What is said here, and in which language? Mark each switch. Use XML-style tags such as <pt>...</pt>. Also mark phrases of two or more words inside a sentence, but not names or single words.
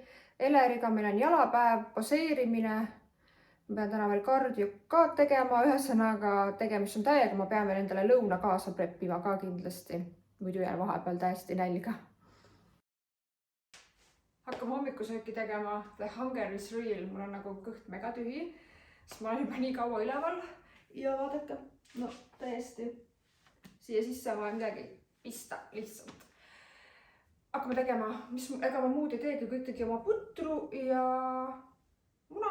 <et>Eleriga meil on jalapäev, poseerimine. Ma pean täna veel kardio ka tegema, ühesõnaga tegemist on täiega, ma pean veel endale lõuna kaasa preppima ka kindlasti. Muidu jään vahepeal täiesti nälga. Hakkame hommikusööki tegema.</et> <en>The hunger is real.</en> <et>Mul on nagu kõht mega tühi, sest ma olen juba nii kaua üleval. Ja vaadake, täiesti siia sisse on vaja midagi pista lihtsalt. hakkame tegema, ega ma muud ei teegi, kõik tegi oma putru ja muna.</et>